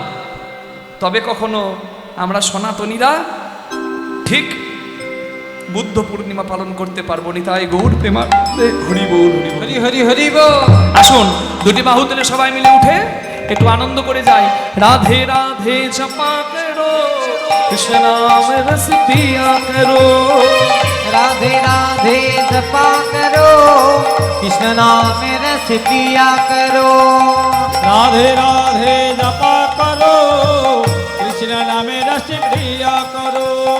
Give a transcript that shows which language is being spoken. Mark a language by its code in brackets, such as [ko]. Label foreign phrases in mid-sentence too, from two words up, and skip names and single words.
[bn] তবে কখনো আমরা সনাতনীরা ঠিক বুদ্ধ পূর্ণিমা পালন করতে পারবো নি। তাই গৌর প্রেমার্থে হরি বল হরি হরি হরি বল। আসুন দুটি বাহু তুলে সবাই মিলে উঠে একটু আনন্দ করে যাই। [hi] राधे राधे जपा करो। कृष्ण नाम रस पिया करो राधे राधे जपा करो कृष्ण नाम रस पिया करो राधे राधे जपा करो कृष्ण नामे रस प्रिया करो